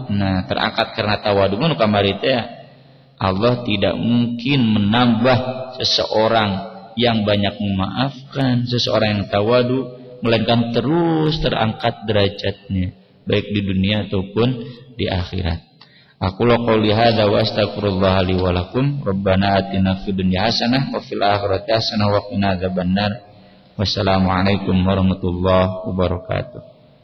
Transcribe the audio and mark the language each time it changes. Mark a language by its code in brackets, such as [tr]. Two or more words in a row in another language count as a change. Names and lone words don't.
[id] Nah, terangkat karena tawadu [su] nu kamari teh [id] Allah tidak mungkin menambah seseorang yang banyak memaafkan, seseorang yang tawadu, melainkan terus terangkat derajatnya baik di dunia ataupun di akhirat. [ar] أقول قولي هذا وأستغفر الله لي ولكم. ربنا آتنا في الدنيا حسنة وفي الآخرة حسنة وقنا عذاب النار. والسلام عليكم ورحمة الله وبركاته.